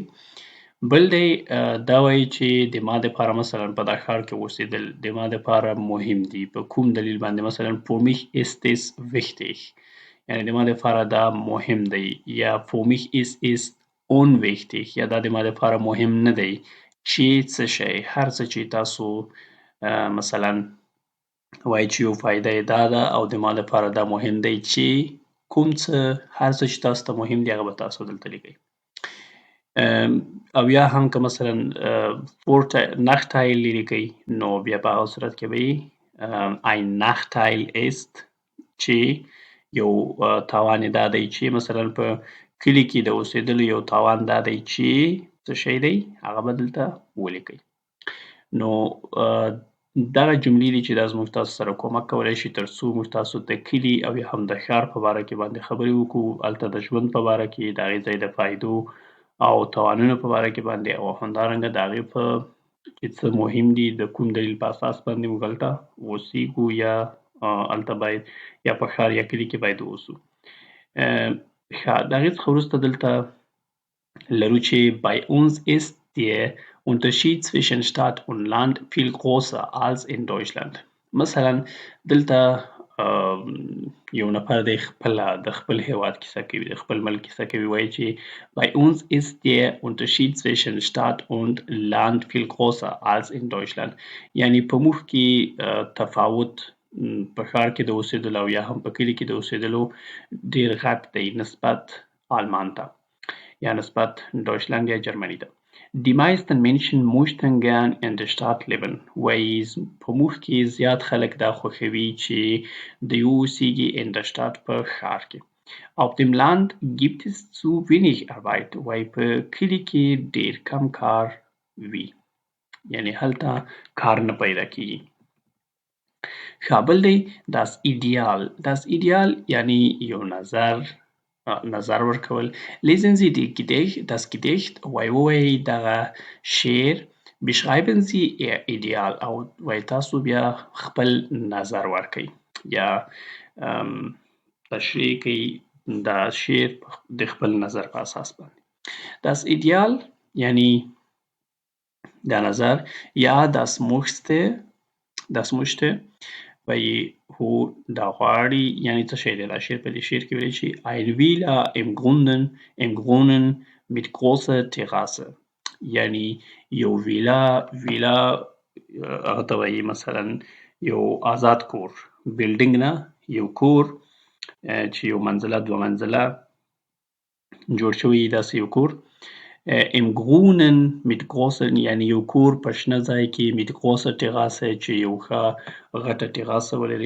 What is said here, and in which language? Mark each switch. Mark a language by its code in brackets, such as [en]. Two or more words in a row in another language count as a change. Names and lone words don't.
[ps] بل دی دا وایي چې د ما دپاره مثلا په دا ښار کې اوسېدل د ما دپاره مهم دي په کوم دلیل باندې مثلا [de] für mich ist es wichtig [ps] یعنې د ما دپاره دا مهم دی یا [de] für mich ist es unwichtig [ps] یا دا د ما دپاره مهم نه دی چې څه شی هر څه چې تاسو مثلا وایي چې یو فایده یې دا ده او د ما دپاره دا مهم دی چې کوم څه هر څه چې تاسو ته مهم دي هغه به تاسو دلته لیکئ. او یا هم که مثلا Nachteil لیکئ نو بیا په هغه صورت کې به [de] ein Nachteil ist [ps] چې یو تاوان یې دا دی چې مثلا په کلي کې د اوسېدلو یو تاوان دا دی چې څه شی دی هغه به دلته ولیکئ. نو دغه جملې دي چې دا زموږ تاسو سره کومک کولی شي تر څو موږ تاسو د کلي او یا هم د ښار په باره کې باندې خبرې وکړو هلته د ژوند په باره کې د هغې ځای د فایدو او تاوانونو په باره کې باندې او همدارنګه د هغې په چې څه مهم دي د کوم دلیل په اساس باندې موږ هلته اوسېږو یا هلته باید یا په ښار یا کلي کې باید واوسو. ښه د هغې څخه وروسته دلته لرو چې [de] bei uns ist der Unterschied zwischen Stadt und Land viel größer als in Deutschland. [ps] مثلا دلته یو نفر دی د خپل هیواد کیسه کوي د خپل ملک کیسه کوي وایي چې [de] bei uns ist der Unterschied zwischen Stadt und Land viel größer als in Deutschland [ps] یعنی په موږ کې تفاوت په ښار کې د اوسېدلو او یا هم په کلي کې د اوسېدلو ډېر غټ دی نسبت آلمان ته یا نسبت Deutschland یا جرمني ته. [de] Die meisten Menschen möchten gern in der Stadt leben [ps] وایي په موږ کې زیات خلک دا خوښوي چې دوی اوسېږي [de] in der Stadt [ps] په ښار کې. [de] Auf dem Land gibt es zu wenig Arbeit [ps] وایي په کلي کې ډېر کم کار وي یعنې هلته کار نه پیدا کېږي. ښه بل دی [de] das Ideal [ps] یعنې یو نظر ورکول. [de] Lesen Sie das Gedicht [ps] وایي دغه شعر [de] beschreiben Sie Ihr Ideal [ps] او وایي تاسو بیا خپل نظر ورکئ یا تشریح کوي دا شعر د خپل نظر په اساس باندې. [de] Das Ideal [ps] یعنی دا نظر یا [de] das möchte [ps] وایي هو دا غواړي یعنې څه شی دی دا شعر په دې شعر کې ویلی چې [de] ein Villa im Grünen mit großer Terrasse [ps] یعنی یو ویلا هغه ته وایي مثلا یو آزاد کور بلډینګ نه یو کور چې یو منزله دوه منزله جوړ شوی داسې یو کور [de] im Grünen mit großer [ps] یعنی یو کور په شنه ځای کې [de] mit großer Terrasse [ps] چې یو ښه غټه ټیراسه ولري.